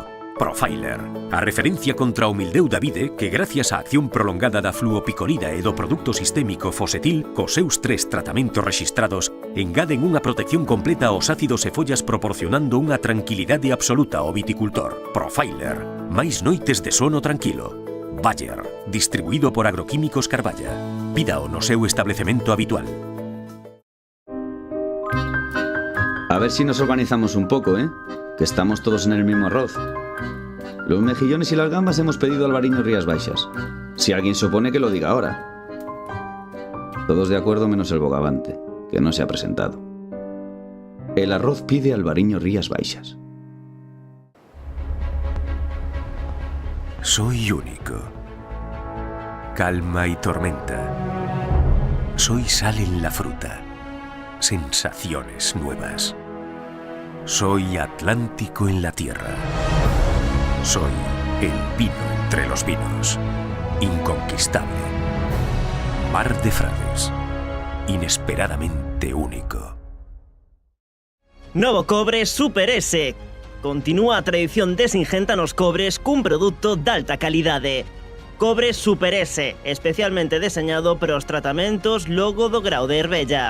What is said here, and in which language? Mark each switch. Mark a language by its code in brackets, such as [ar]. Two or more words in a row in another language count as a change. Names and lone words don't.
[gl] Profiler, a referencia contra o mildeu da vide que gracias á acción prolongada da fluopicolida e do produto sistémico Fosetil, cos seus 3 tratamentos rexistrados, engaden unha protección completa aos ácidos e follas proporcionando unha tranquilidade absoluta ao viticultor. Profiler, máis noites de sono tranquilo. Bayer, distribuído por Agroquímicos Carballa. Pídao no seu establecemento habitual. [es] A ver si nos organizamos un poco, que estamos todos en el mismo arroz. Los mejillones y las gambas hemos pedido Albariño Rías Baixas. Si alguien se opone, que lo diga ahora. Todos de acuerdo menos el bogavante, que no se ha presentado. El arroz pide Albariño Rías Baixas. Soy único. Calma y tormenta. Soy sal en la fruta. Sensaciones nuevas. Soy Atlántico en la tierra. Soy el vino entre los vinos. Inconquistable. Mar de Frades. Inesperadamente único. [gl] Novo cobre Super S. Continúa a tradición de Singenta nos cobres cun produto de alta calidade. Cobre Super S, especialmente deseñado para os tratamentos logo do grao de Herbella.